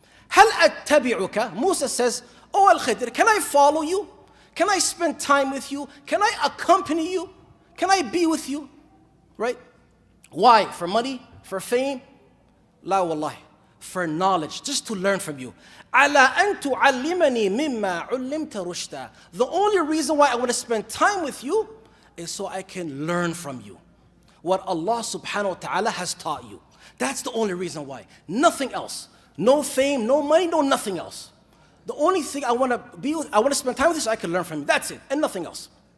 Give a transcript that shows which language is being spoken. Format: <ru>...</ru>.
<ar>هل أتبعك?</ar> <en>Musa says, Oh Al-Khidr, can I follow you? Can I spend time with you? Can I accompany you? Can I be with you? Right? Why? For money? For fame? La wallahi. For knowledge, just to learn from you.</en> <ar>على أن تعلمني مما علمت رشدا.</ar> <en>The only reason why I want to spend time with you is so I can learn from you what Allah subhanahu wa ta'ala has taught you. That's the only reason why. Nothing else. No fame, no money, no nothing else. The only thing I want to be with, I want to spend time with you so I can learn from you. That's it, and nothing else.</en>